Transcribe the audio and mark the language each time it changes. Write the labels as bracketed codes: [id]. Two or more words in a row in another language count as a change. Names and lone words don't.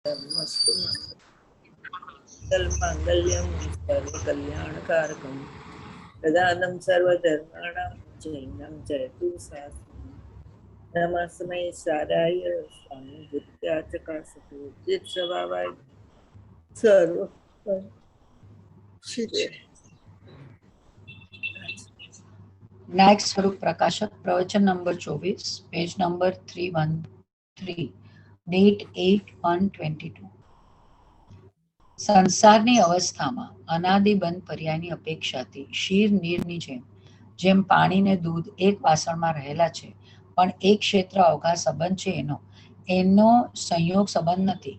[sa] मस्तु मंगल्यम सर्व कल्याणकारकम प्रदानं सर्वधर्माणां जैनं जयतु शास्त्रम् नमस्मै साराय स्वामिभूत्याचकासतो चित्स्वभावाय सर्व [gu] નાયક સ્વરૂપ પ્રકાશક પ્રવચન નંબર 24 [en] page number [gu] 313 ડેટ 8/1/22 સંસારની અવસ્થામાં અનાદિબંધ પર્યાયની અપેક્ષાથી ક્ષીર નીરની જેમ પાણીને દૂધ એક વાસણમાં રહેલા છે પણ એક ક્ષેત્ર અવઘા સંબંધ છે એનો સંયોગ સંબંધ નથી.